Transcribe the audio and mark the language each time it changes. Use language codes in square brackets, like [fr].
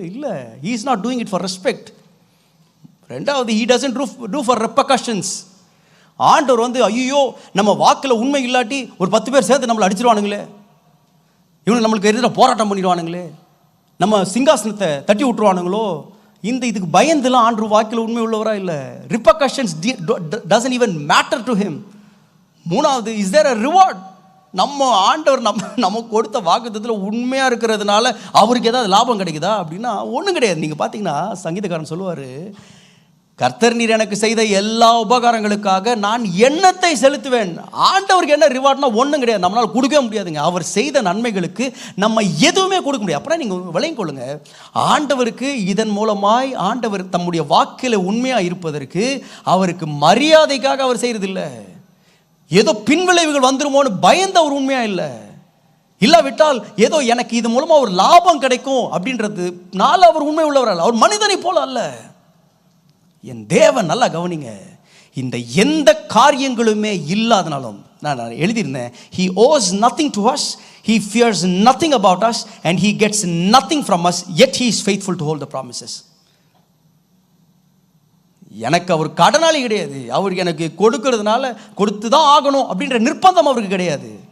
[ta] இல்லை, [en] he is not doing it for respect. [ta] 2வது, [en] he doesn't do for repercussions. [ta] ஆண்டவர் ஐயோ நம்ம வாக்கில் உண்மை இல்லாட்டி ஒரு 10 பேர் சேர்த்து நம்மளை அடிச்சிருவானுங்களே, இவனு நம்மளுக்கு எதிராக போராட்டம் பண்ணிடுவானுங்களே, நம்ம சிங்காசனத்தை தட்டி விட்டுருவானுங்களோ, இதுக்கு பயந்துலாம் ஆண்டவர் வாக்கில் உண்மை உள்ளவரா இல்லை. [en] repercussions doesn't even matter to him. [ta] 3வது, [en] is there a reward? [ta] நம்ம ஆண்டவர் நம்ம கொடுத்த வாக்குத்தத்தத்தில் உண்மையாக இருக்கிறதுனால அவருக்கு ஏதாவது லாபம் கிடைக்குதா அப்படின்னா ஒன்றும் கிடையாது. நீங்கள் பார்த்தீங்கன்னா சங்கீதக்காரன் சொல்லுவார், கர்த்தர் நீர் எனக்கு செய்த எல்லா உபகாரங்களுக்காக நான் எண்ணத்தை செலுத்துவேன். ஆண்டவருக்கு என்ன ரிவார்ட்னா ஒன்றும் கிடையாது, நம்மளால் கொடுக்கவே முடியாதுங்க. அவர் செய்த நன்மைகளுக்கு நம்ம எதுவுமே கொடுக்க முடியாது. அப்புறம் நீங்கள் விளங்கிக் கொள்ளுங்க, ஆண்டவருக்கு இதன் மூலமாய் ஆண்டவர் தம்முடைய வாக்கில் உண்மையாக இருப்பதற்கு அவருக்கு மரியாதைக்காக அவர் செய்கிறதில்லை, ஏதோ பின்விளைவுகள் வந்துருமோன்னு பயந்து அவர் உண்மையாக இல்லை. இல்லாவிட்டால் ஏதோ எனக்கு இது மூலமாக ஒரு லாபம் கிடைக்கும் அப்படின்றதுனால அவர் உண்மை உள்ளவர். அவர் மனிதனை போல அல்ல. என் தேவன், நல்லா கவனிங்க, இந்த எந்த காரியங்களுமே இல்லாதனாலும் நான் எழுதியிருந்தேன், [en] he owes nothing to us, He fears nothing about us and he gets nothing from us, yet he is faithful to hold the promises. [ta] எனக்கு அவர் கடனாளி கிடையாது. அவருக்கு எனக்கு கொடுக்கறதுனால கொடுத்து தான் ஆகணும் அப்படின்ற நிர்பந்தம் அவருக்கு கிடையாது.